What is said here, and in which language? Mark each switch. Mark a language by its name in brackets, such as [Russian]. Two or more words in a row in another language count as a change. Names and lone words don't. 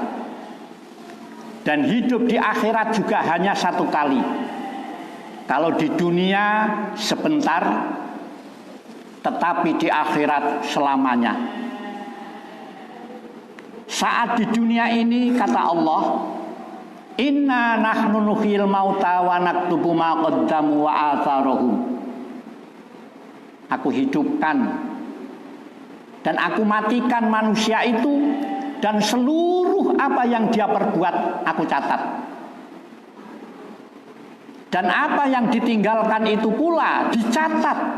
[Indonesian] Dan hidup di akhirat juga hanya satu kali. Kalau di dunia sebentar, tetapi di akhirat selamanya. Saat di dunia ini, kata Allah, [Arabic] إنا نحن نحيي الموتى ونكتب ما قدموا وآثارهم. [Indonesian] Aku hidupkan dan aku matikan manusia itu, dan seluruh apa yang dia perbuat aku catat. Dan apa yang ditinggalkan itu pula dicatat.